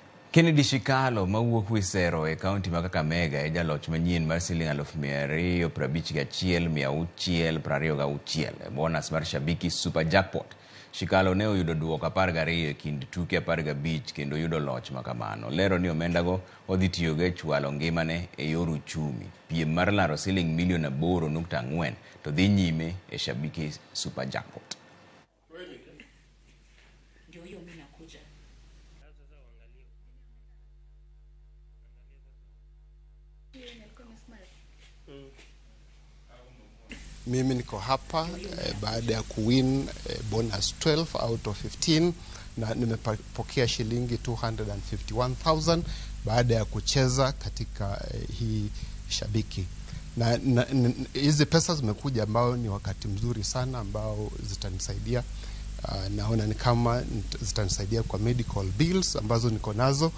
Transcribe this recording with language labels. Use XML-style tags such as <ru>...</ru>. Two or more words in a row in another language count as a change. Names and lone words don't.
<luo>Kennedy Shikalo mawuok Wisero e kaunti ma Kakamega e jaloch manyien mar Sh250,626 bonus mar Shabiki Super Jackpot. Shikalo ne oyudo duoko 12 e kind tuke 15 kendo yudo loch makamano. Lero ni omendago odhi tiyogo e chwalo ngimane e yor uchumi. Piem mar laro Sh8.4 to dhi nyime e Shabiki Super Jackpot.</luo> <sw>Mimi niko hapa baada ya kuwin bonus 12</sw> <en>out of</en> <sw>15 na nimepokea shilingi 251,000 baada ya kucheza katika hii Shabiki. Na hizi pesa zimekuja ambao ni wakati mzuri sana ambao zitanisaidia. Naona ni kama zitanisaidia kwa</sw> <en>medical bills</en> <sw>ambazo niko nazo.</sw>